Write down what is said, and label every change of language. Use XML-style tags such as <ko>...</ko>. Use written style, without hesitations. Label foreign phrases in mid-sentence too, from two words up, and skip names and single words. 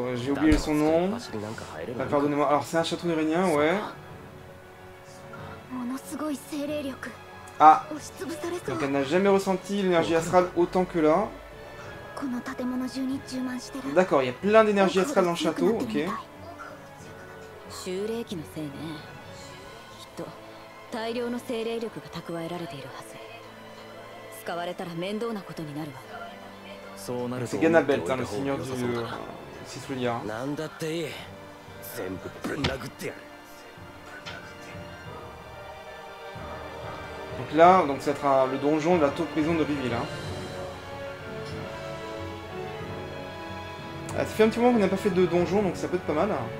<fr>J'ai oublié son nom. Pardonnez-moi. Alors c'est un château iranien, ouais. Ah. Donc elle n'a jamais ressenti l'énergie astrale autant que là. D'accord, il y a plein d'énergie astrale dans le château, ok.</fr> <ja>大量の精霊力が蓄えられているはず。使われたら面倒なことになるわ。そうなると</ja> <fr>C'est Ganabelt, hein, le seigneur du Cithrulia. Donc là, donc ça sera le donjon de la tour prison de Riville. Hein. Ah, ça fait un petit moment qu'on n'a pas fait de donjon, donc ça peut être pas mal.</fr>